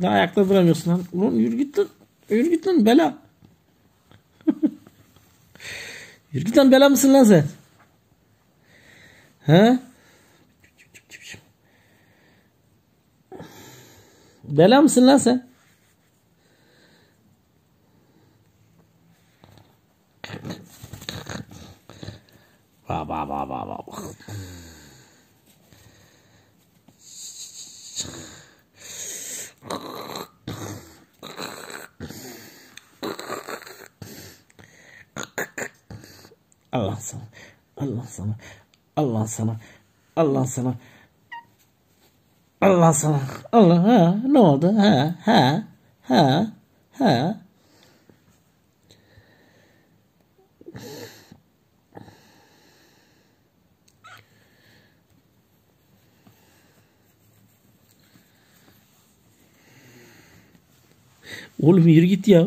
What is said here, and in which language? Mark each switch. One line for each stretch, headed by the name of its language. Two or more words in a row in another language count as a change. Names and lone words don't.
Turkish: Daha ayakta duramıyorsun lan. Ulan yürü git lan. Yürü git lan bela. Yürü git lan, bela mısın lan sen? Ha? Bela mısın lan sen? Ba ba ba ba ba. Allah sana. Allah sana. Allah sana. Allah sana. Allah sana. Allah ha. Ne oldu? Ha ha ha ha. Oğlum yürü git ya.